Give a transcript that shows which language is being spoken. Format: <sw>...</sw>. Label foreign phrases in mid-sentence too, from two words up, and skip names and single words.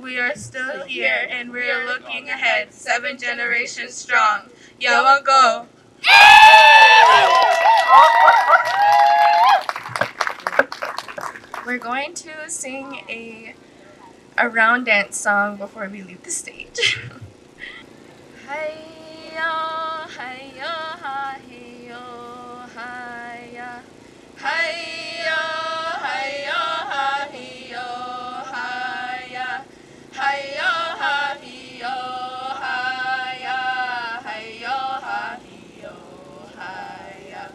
<en>We are still here, and we are looking ahead, 7 generations strong. Yawa go! We're going to sing a round dance song before we leave the stage. Hi-ya, hi-ya, hi-yo, hi-ya. Hi-ya, hi-ya, hi-yo, hi-ya. Hi-ya, hi-yo, hi-ya, hi-yo, hi-yo, hi-ya.</en>